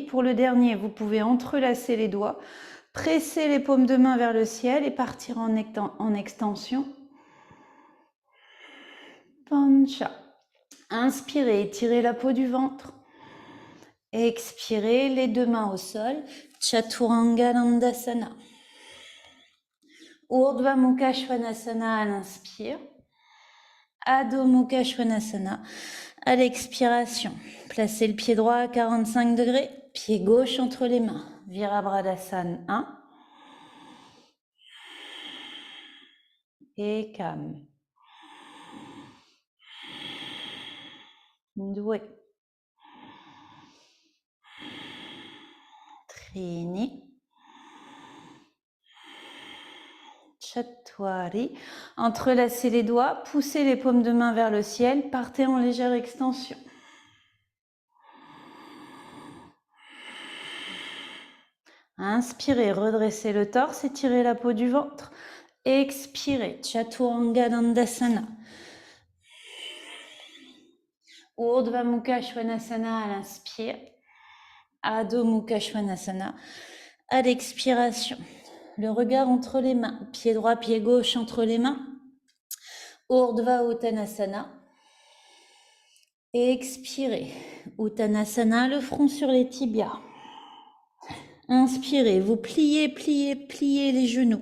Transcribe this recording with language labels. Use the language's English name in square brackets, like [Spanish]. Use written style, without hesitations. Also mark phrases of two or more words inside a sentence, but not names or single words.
[French] Pour le dernier, vous pouvez entrelacer les doigts, presser les paumes de main vers le ciel et partir en extension. Pancha. Inspirez, étirez la peau du ventre. Expirez, les deux mains au sol. Chaturanga Dandasana. Urdhva Mukha Svanasana à l'inspire. Adho Mukha Svanasana à l'expiration. Placez le pied droit à 45 degrés, pied gauche entre les mains. Virabhadasana 1. Ekam. Doué. Trini. Chattuari. Entrelacez les doigts, poussez les paumes de main vers le ciel, partez en légère extension. Inspirez, redressez le torse, étirez la peau du ventre. Expirez, Chaturanga Dandasana. Urdhva Mukha Svanasana à l'inspire. Adho Mukha Svanasana à l'expiration. Le regard entre les mains, pied droit, pied gauche entre les mains. Urdhva Uttanasana. Expirez. Uttanasana, le front sur les tibias. Inspirez, vous pliez, pliez, pliez les genoux.